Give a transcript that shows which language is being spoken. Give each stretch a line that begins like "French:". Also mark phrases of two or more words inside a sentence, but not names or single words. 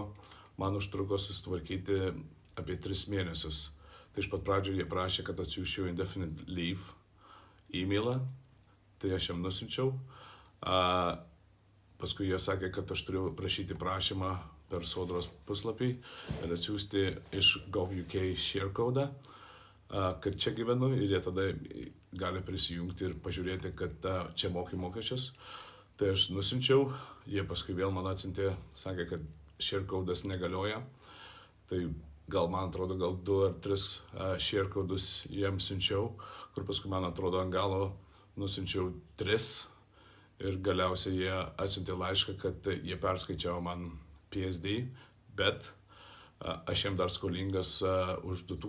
Lithuanian: Man užtruko susitvarkyti apie 3 mėnesius. Tai iš pat pradžio jie prašė, kad atsiųsčiau
English: indefinite leave
Lithuanian: e-mailą, tai aš jam nusinčiau. Paskui jie sakė, kad aš turiu rašyti prašymą per Sodros puslapį ir atsiųsti iš gov.uk
English: share code'ą,
Lithuanian: kad čia gyvenu ir jie tada gali prisijungti ir pažiūrėti, kad čia moki mokesčius. Tai aš nusinčiau, jie paskui vėl man atsiuntė, sakė, kad
English: share code'as
Lithuanian: negalioja. Tai man atrodo, gal 2 ar 3
English: share code'us
Lithuanian: jiems siunčiau, kur paskui man atrodo ant galo nusinčiau 3 ir galiausiai jie atsiuntė laišką, kad jie perskaičiavo man PSD, bet aš jiem dar skolingas už